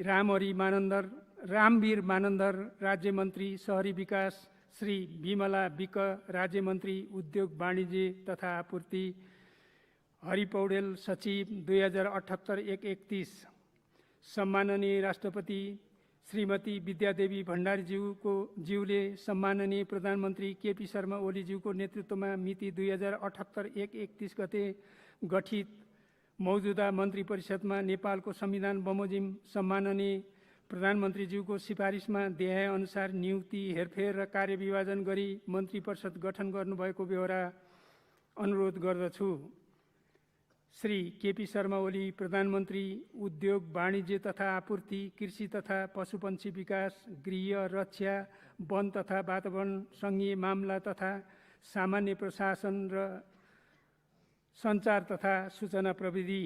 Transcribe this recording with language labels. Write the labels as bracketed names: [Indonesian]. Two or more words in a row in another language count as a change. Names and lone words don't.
[Nepali] रामवीर मानन्दर, राज्यमन्त्री शहरी विकास, श्री विमला विक, राज्यमन्त्री उद्योग वाणिज्य तथा आपूर्ति, हरि पौडेल, सचिव, 2078 131। सम्माननीय राष्ट्रपति श्रीमती विद्यादेवी भण्डारीज्यूले सम्माननीय प्रधानमन्त्री केपी शर्मा ओलीज्यूको नेतृत्वमा मिति 2078 131 गते गठित मौजूदा मन्त्री परिषदमा नेपालको संविधान बमोजिम सम्माननीय प्रधानमन्त्रीज्यूको सिफारिसमा देहाएअनुसार नियुक्ति, हेरफेर र कार्यविभाजन गरी मन्त्री परिषद गठन गर्नुभएको बेहोरा अनुरोध गर्दछु। श्री केपी शर्मा ओली, प्रधानमन्त्री, उद्योग, वाणिज्य तथा आपूर्ति, कृषि तथा पशुपन्छी विकास, गृह, रक्षा, वन तथा वातावरण, सङ्घीय मामला तथा सामान्य प्रशासन र सञ्चार तथा सूचना प्रविधि।